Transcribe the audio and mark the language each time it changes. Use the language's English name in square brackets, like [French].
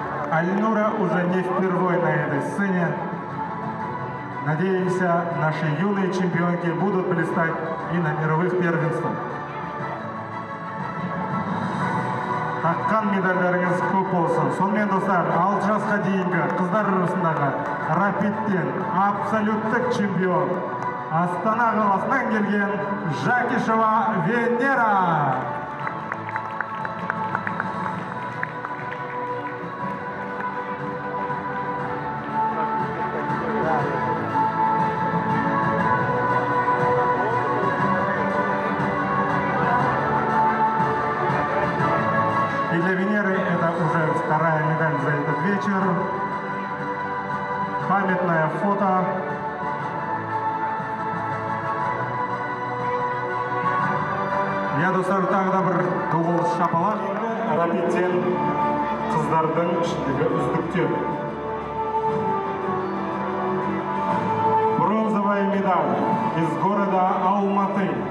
[Russian] Альнура уже не впервые на этой сцене. Надеемся, наши юные чемпионки будут блистать и на мировых первенствах. [Kazakh] Таққан медальдарыңыз көп болсын. Сонымен достар, 6 жасқа дейінгі қыздар арасындағы рапидтен абсолюттік чемпион Астана қаласынан келген Жакишева Венера. [Russian] И для Венеры это уже вторая медаль за этот вечер. Памятное фото. [Kazakh] Я достар тағы да бір дуғыл шапалақ. Рапидтен қыздардың ішіндегі үздіктер. [Russian] Бронзовая медаль из города Алматы.